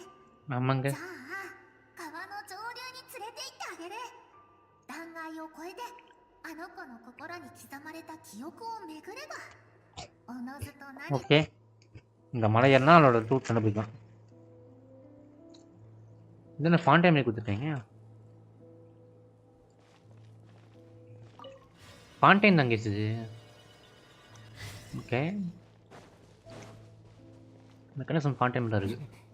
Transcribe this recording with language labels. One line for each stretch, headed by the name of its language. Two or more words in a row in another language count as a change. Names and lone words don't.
Tamil: ஆமாங்க.
Japanese: じゃあ川の上流に連れて行ってあげる。断崖を越えてあの子の心に刻まれた記憶を巡ればおのずと何。
Tamil: ஓகே. இந்த மலை ஏறினா அவளோட ரூட் கண்டுபிடிக்கலாம். இது என்ன
English: fun time
Tamil: கொடுத்துட்டீங்க?
English: fun time
Tamil: தான் கேட்குது. ஓகே.
English: mechanism fun time
Tamil: தான் இருக்கு.